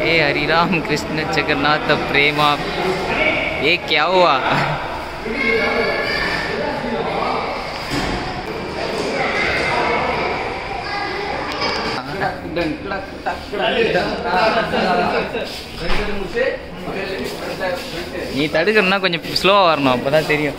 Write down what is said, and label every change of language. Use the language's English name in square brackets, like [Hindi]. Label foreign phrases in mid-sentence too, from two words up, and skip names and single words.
[Hindi] हरि राम कृष्ण जगन्नाथ प्रेमा ये क्या हुआ? [Tamil] நீ தடுக்கணும்னா கொஞ்சம் ஸ்லோவாக வரணும், அப்போ தான் தெரியும்.